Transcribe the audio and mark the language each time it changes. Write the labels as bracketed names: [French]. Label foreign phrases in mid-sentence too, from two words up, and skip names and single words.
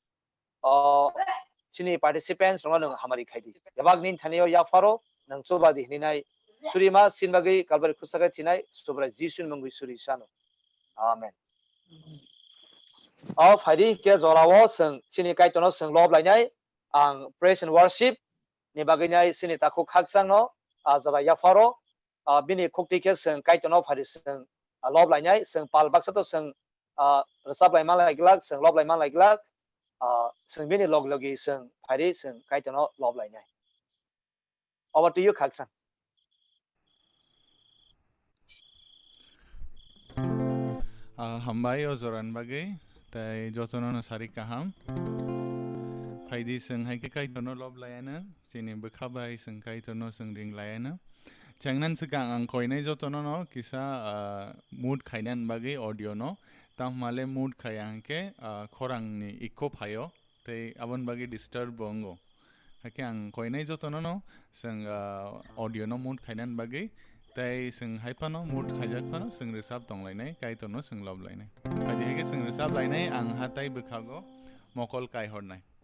[Kok Borok] sini participants rong nang hamari khadi yabag nin thanio ya faro nang chubadi hinai surima sinbagi kalbari khusaga thinai subra jisun mangui suri sano amen Fadi ke zorawo seng sini kaitono seng lob lainai ang [English] praise and worship [Kok Borok] ni baginyai sini taku khaksang no zaba ya faro bini khukti ke seng kaitono phari seng lob lainai seng pal baksa to seng resap lai mang lai glak seng lob lai mang lai glak seng bini log logi seng phari seng kaitono lob lainai. [English] Over to you khaksang. [Kok Borok] Hambai o zoran bagai tai jotono no sari kaham Haidi seng hai kai tono lob layana sini bekhabai seng kai tono seng ring layana changnan sekang ang koinai jotono no kisa mood khainan bagai audio no tam male mood khayang ke khorang ni ikko phayo tai abon bagai disturb bongo hake ang koinai jotono no seng audio no mood khainan bagai tai seng hai pano mood khajak pano seng resap tong lainai kai tono seng lob lainai hadi hege seng resap lainai ang hatai bekhago mokol kai hornai